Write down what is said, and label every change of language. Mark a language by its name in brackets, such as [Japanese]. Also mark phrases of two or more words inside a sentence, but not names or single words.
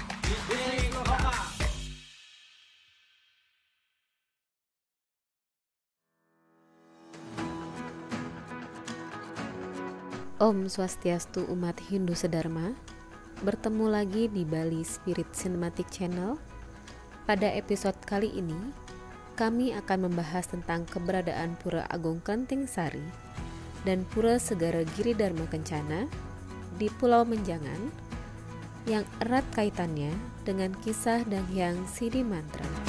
[Indonesian] Om Swastiastu umat Hindu Sedharma. Bertemu lagi di Bali Spirit Cinematic Channel. Pada episode kali ini, kami akan membahas tentang keberadaan Pura Agung Klenting Sari dan Pura Segara Giri Dharma Kencana di Pulau Menjangan yang erat kaitannya dengan kisah Danghyang Siddhi Mantra.